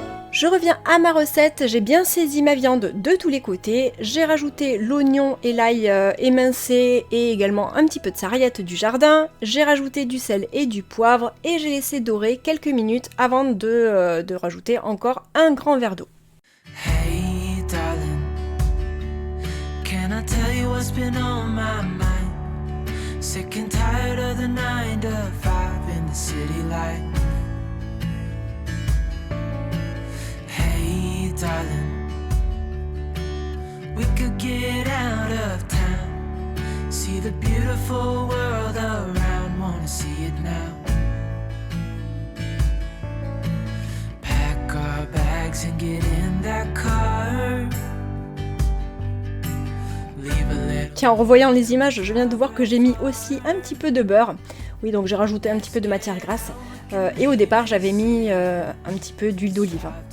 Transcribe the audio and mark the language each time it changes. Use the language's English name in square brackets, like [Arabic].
[French] Je reviens à ma recette, j'ai bien saisi ma viande de tous les côtés, j'ai rajouté l'oignon et l'ail émincé et également un petit peu de sarriette du jardin, j'ai rajouté du sel et du poivre et j'ai laissé dorer quelques minutes avant de rajouter encore un grand verre d'eau. [English] Hey darling, can I tell you what's been on my mind? Sick and tired of the 9 to 5 in the city light. Darling, we could get out of town, see the beautiful world around, wanna see it now. Pack our bags and get in that car. [French] Tiens, en revoyant les images, je viens de voir que j'ai mis aussi un petit peu de beurre. Oui, donc j'ai rajouté un petit peu de matière grasse. Et au départ, j'avais mis un petit peu d'huile d'olive.